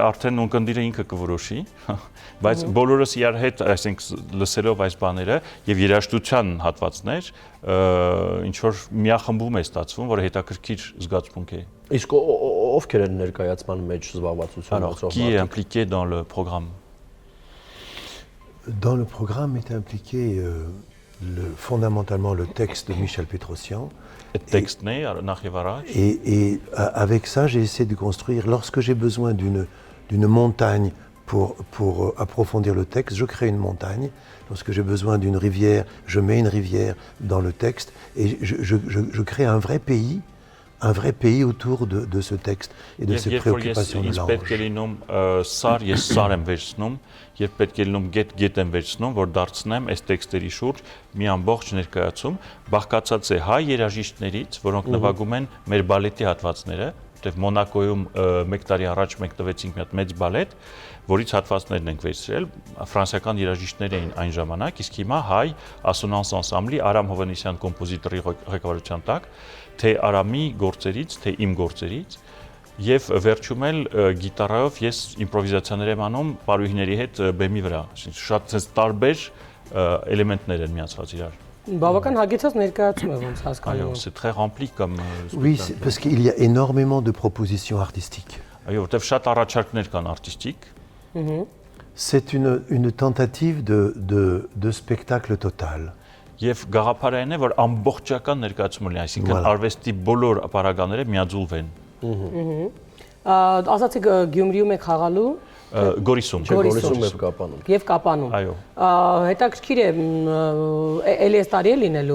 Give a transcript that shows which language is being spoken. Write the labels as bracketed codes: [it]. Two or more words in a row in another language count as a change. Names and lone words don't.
[hy] արդեն ունկնդիրը ինքը կորոշի, բայց բոլորս իրար հետ, այսինքն լսելով այս բաները եւ երաժշտության հատվածներ, ինչ որ միախմբում է ստացվում, որը հետաքրքիր զգացմունք է։ Իսկ ովքեր են ներկայացման մեջ զբաղվածություն ունեցող [fr] Qui est impliqué dans le programme? Dans le programme est impliqué fondamentalement le texte de Michel Pétrosian. [hy] Texte նախ եւ առաջ։ [fr] Et avec ça, j'ai essayé de construire, lorsque j'ai besoin d'une montagne pour approfondir le texte, je crée une montagne. Lorsque j'ai besoin d'une rivière, je mets une rivière dans le texte. Et je crée un vrai pays autour de ce texte et de ses préoccupations de langue. [hy] Պետք է լինում սար, ես սար եմ վերցնում, եւ պետք է լինում գետ եմ վերցնում, որ դարձնեմ այս տեքստերի շուրջ մի ամբողջ ներկայացում, բաղկացած է հայ երաժիշտներից, որոնք նվագում են մեր բալետի հատվածները, որտեղ Մոնակոյում 1 տարի առաջ մենք տվեցինք մի հատ մեծ բալետ, որից հատվածներն ենք վերցրել, ֆրանսիական երաժիշտներ էին այն ժամանակ, իսկ հիմա հայ ասոնանս անսամբլի Արամ Հովանեսյան կոմպոզիտորի ղեկավարության տակ, թե Արամի գործերից, թե իմ գործերից, եւ վերջում էլ գիտարայով ես իմպրովիզացիաներ եմ անում պարուհիների հետ բեմի վրա, շատ ցած տարբեր էլեմենտներ են միացված իրար։ Բավական հագեցած ներկայացում է ոնց հասկանում։ Այո, [fr] c'est très rempli comme Oui, parce qu'il y a énormément de propositions artistiques. [hy] Այո, որտեվ շատ առաջարկներ կան արտիստիկ։ C'est une tentative de spectacle total. Եվ գաղափարային է, որ ամբողջական ներկայացում լինի, այսինքն արվեստի բոլոր ապարագաները միաձուլվեն։ Ասացիք Գյումրիում եք խաղալու։ Գորիսում եւ Կապանում։ Եվ Կապանում։ Այո։ Հետաքրքիր է, էլի այս տարի է լինելու։